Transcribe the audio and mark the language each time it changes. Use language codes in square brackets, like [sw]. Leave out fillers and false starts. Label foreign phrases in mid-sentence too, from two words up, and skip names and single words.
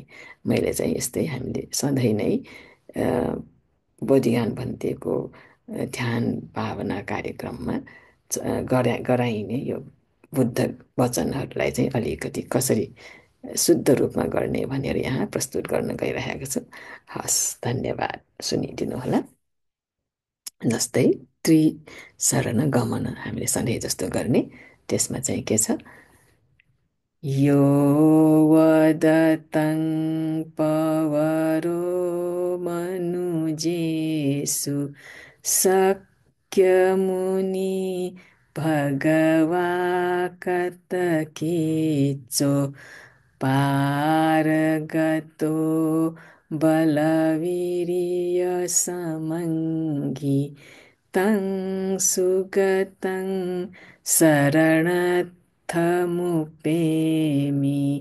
[ne] मैले चाहिँ यस्तै हामीले सधैँ नै बोधिज्ञान भन्तेको ध्यान भावना कार्यक्रममा गराइने यो बुद्ध वचनहरूलाई चाहिँ अलिकति कसरी शुद्ध रूपमा गर्ने भनेर यहाँ प्रस्तुत गर्न गइरहेको छु। हस्, धन्यवाद, सुनिदिनुहोला। जस्तै त्रिशरण गमन हामीले सधैँ जस्तो गर्ने, त्यसमा चाहिँ के छ? [pi] यो वदतं पवरो मनुजेषु शक्यमुनि भगवा कतकेचो पारगतो बलवीर्यसमङ्गी तं सुगतं शरणत्थमुपेमि